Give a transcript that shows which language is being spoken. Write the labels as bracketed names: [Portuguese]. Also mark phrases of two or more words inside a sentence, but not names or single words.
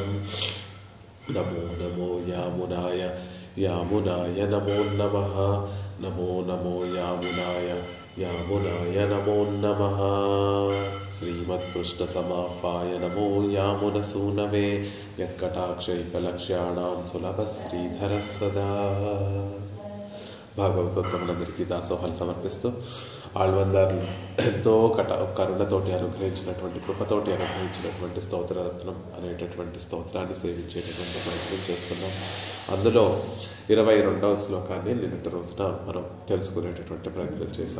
[Sanskrit] नमो नमो यामुनाय यामुनाय नमो नमः। नमो नमो यामुनाय यामुनाय नमो नमः। श्रीमत्कृष्णसमाह्वाय नमो यामुनसूनवे यत्कटाक्षैकलक्ष्याणां सुलभश्रीधरः सदा। [Telugu] భాగవతోత్తములందరికీ దాసోహాలు సమర్పిస్తూ ఆళ్వందార్లు ఎంతో కరుణతోటి అనుగ్రహించినటువంటి కృపతోటి అనుగ్రహించినటువంటి స్తోత్రరత్నం అనేటటువంటి స్తోత్రాన్ని సేవించేటటువంటి ప్రయత్నం చేస్తున్నాం. అందులో 22వ శ్లోకాన్ని నిన్నటి రోజున మనం తెలుసుకునేటటువంటి ప్రయత్నం చేసాం.